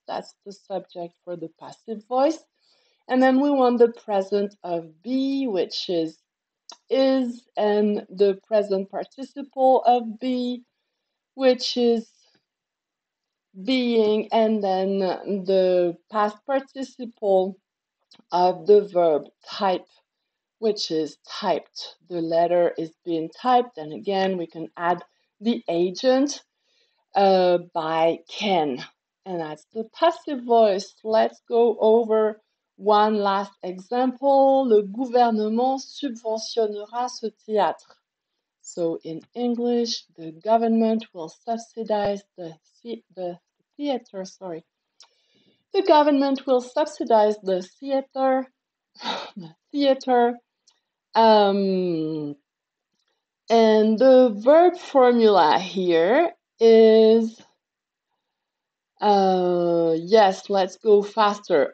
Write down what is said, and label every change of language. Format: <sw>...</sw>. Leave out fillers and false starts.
<en>That's the subject for the passive voice. And then we want the present of be, which is, and the present participle of be, which is being, and then the past participle of the verb type, which is typed. The letter is being typed, and again, we can add the agent by can, and that's the passive voice. Let's go over one last example.</en> <fr>Le gouvernement subventionnera ce théâtre.</fr> <en>So in English, the government will subsidize the theater, sorry. The government will subsidize the theater, the theater. And the verb formula here is, yes, let's go faster.</en>